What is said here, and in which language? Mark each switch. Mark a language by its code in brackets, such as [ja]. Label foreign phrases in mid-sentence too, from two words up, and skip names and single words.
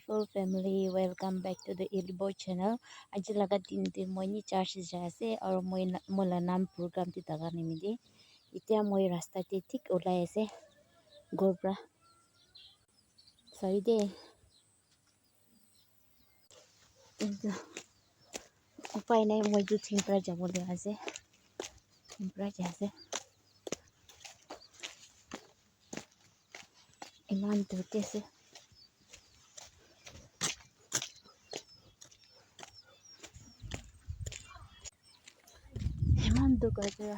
[en] beautiful family, welcome back to the Ilbo channel. [nag] Aji laga din moi ni church jaise aur moi mola nam program ti daga nimidi. Itia moi rasta ti thik ulai ase gobra. Sorry de. Upai nai moi ju thimpra jabole ase. Thimpra jase. Iman dute se. Iman du gaja.